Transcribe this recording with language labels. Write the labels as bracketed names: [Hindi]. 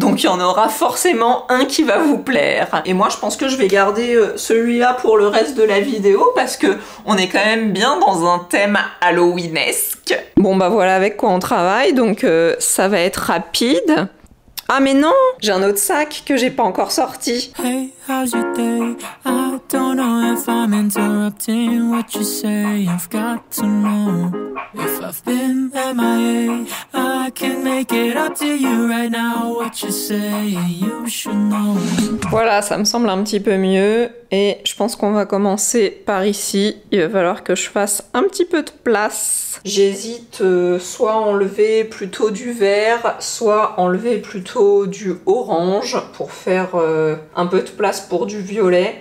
[French] Donc il y en aura forcément un qui va vous plaire. Et moi, je pense que je vais garder celui-là pour le reste de la vidéo parce que on est quand même bien dans un thème halloweenesque. Bon bah voilà avec quoi on travaille, donc ça va être rapide. Ah mais non, j'ai un autre sac que j'ai pas encore sorti. [English] Hey, how's your day? I don't know if I'm interrupting what you say. I've got to know if I've been MIA. I can make it up to you right now. What you say, you should know. [French] Voilà, ça me semble un petit peu mieux. Et je pense qu'on va commencer par ici. Il va falloir que je fasse un petit peu de place. J'hésite soit enlever plutôt du vert, soit enlever plutôt du orange pour faire un peu de place pour du violet.